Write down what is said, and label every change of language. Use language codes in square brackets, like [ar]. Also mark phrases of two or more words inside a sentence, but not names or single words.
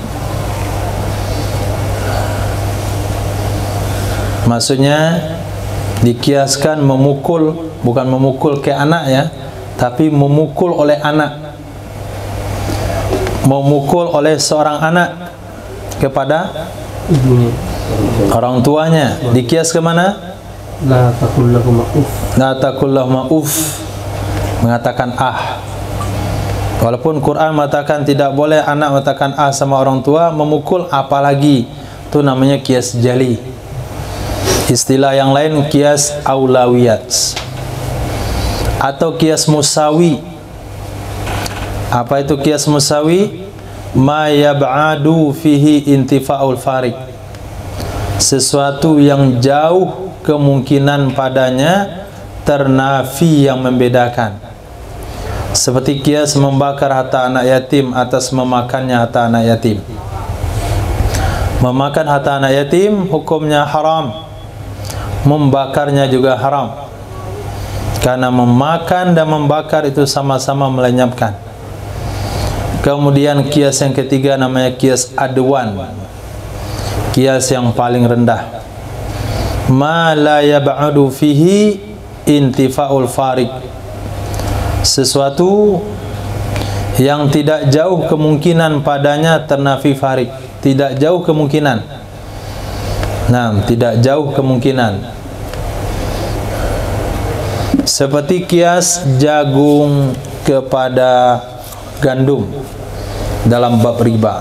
[id] Maksudnya dikiaskan memukul, bukan memukul ke anak ya, tapi memukul oleh anak. Memukul oleh seorang anak kepada orang tuanya. Dikias ke mana? [ar] لا تقل له مأف. لا تقل له مأف, [id] mengatakan ah. Walaupun Quran mengatakan tidak boleh anak mengatakan ah sama orang tua, memukul apalagi. Itu namanya kias jali. Istilah yang lain kias aulawiyat atau kias musawi. Apa itu kias musawi? [ar] ما يبعد فيه انتفاء الفارق, [id] sesuatu yang jauh kemungkinan padanya ternafi yang membedakan. Seperti kias membakar harta anak yatim atas memakannya harta anak yatim. Memakan harta anak yatim hukumnya haram, membakarnya juga haram, karena memakan dan membakar itu sama-sama melenyapkan. Kemudian kias yang ketiga namanya kias adwan, kias yang paling rendah. [ar] ما لا يبعد فيه انتفاء الفارق, [id] sesuatu yang tidak jauh kemungkinan padanya ternafi farik, tidak jauh kemungkinan. Nah, tidak jauh kemungkinan. Seperti kias jagung kepada gandum dalam bab riba.